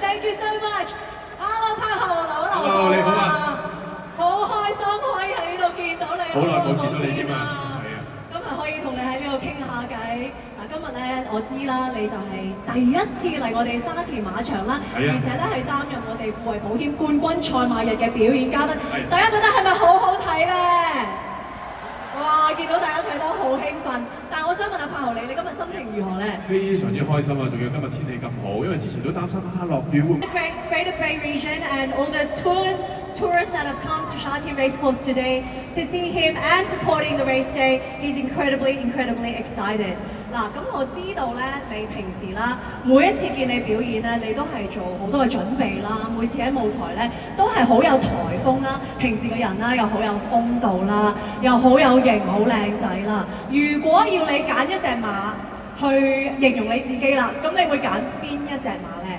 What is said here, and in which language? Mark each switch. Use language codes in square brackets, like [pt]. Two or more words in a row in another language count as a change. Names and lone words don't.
[en] Thank you so much. Hello, Paco， Hello， [yue] 你好啊！好開心可以喺呢度見到你，好耐冇見到你添啊！係啊，今日可以同你喺呢度傾下偈。嗱，今日咧我知啦，你就係第一次嚟我哋沙田馬場啦，而且咧係擔任我哋富衛保險冠軍賽馬日嘅表演嘉賓。大家覺得係咪好好睇咧？哇！見到大家睇得好興奮，但係我想問下柏豪你今日心情如何咧？非常之開心啊！仲要今日天氣咁好，因為之前都擔心落雨會。 [en] The Greater Bay Region and all the tourists that have come to Sha Tin Racecourse today to see him and supporting the race day, he's incredibly excited. [yue] 嗱，咁我知道咧，你平時啦，每一次見你表演咧，你都係做好多嘅準備啦，每次喺舞台咧都係好有台風啦，平時嘅人啦又好有風度啦，又好有型、好靚仔啦。如果要你揀一隻馬去形容你自己啦，咁你會揀邊一隻馬咧？